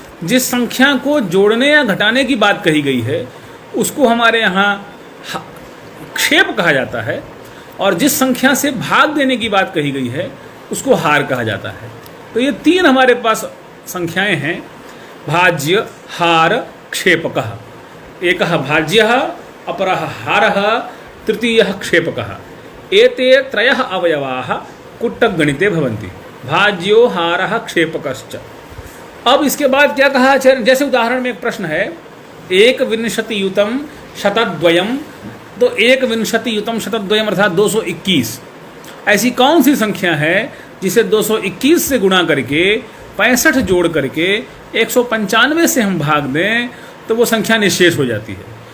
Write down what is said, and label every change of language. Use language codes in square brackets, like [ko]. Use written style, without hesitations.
[hi] जिस संख्या को जोड़ने या घटाने की बात कही गई है उसको हमारे यहाँ क्षेप कहा जाता है, और जिस संख्या से भाग देने की बात कही गई है उसको हार कहा जाता है। तो ये तीन हमारे पास संख्याएं हैं, भाज्य, हार, क्षेपकः। [sa] एकः भाज्यः, अपरः हारः, तृतीयः क्षेपकः। एते त्रयः अवयवाः कुट्टक गणिते भवन्ति, भाज्यो हारः क्षेपकश्च। [hi] अब इसके बाद क्या कहा, जैसे उदाहरण में एक प्रश्न है, [sa] एक विंशति युतम शतद्वयम, [hi] तो एक विंशति युतम शतद्वयम अर्थात 221, ऐसी कौन सी संख्या है जिसे 221 से गुणा करके 65 जोड़ करके 195 से हम भाग दें तो वो संख्या निशेष हो जाती है।